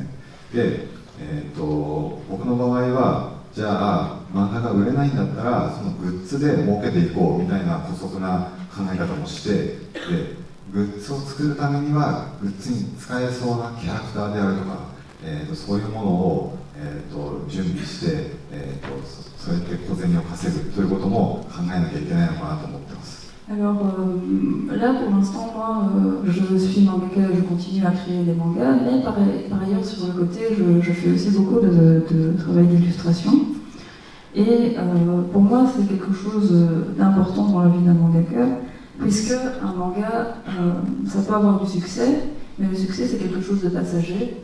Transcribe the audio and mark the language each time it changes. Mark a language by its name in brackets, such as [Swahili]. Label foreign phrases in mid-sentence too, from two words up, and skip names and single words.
[Japanese] で、僕の場合はじゃあ漫画が売れないんだったらそのグッズで儲けていこうみたいな姑息な考え方もして、でグッズを作るためにはグッズに使えそうなキャラクターであるとか、そういうものを、準備して、そうやって小銭を稼ぐということも考えなきゃいけないのかなと思ってます。 [French] Alors là, pour l'instant, moi, je suis mangaka, je continue à créer des mangas, mais par ailleurs, sur le côté, je fais aussi beaucoup de travail d'illustration. Et pour moi, c'est quelque chose d'important dans la vie d'un mangaka, puisque un manga, ça peut avoir du succès, mais le succès, c'est quelque chose de passager.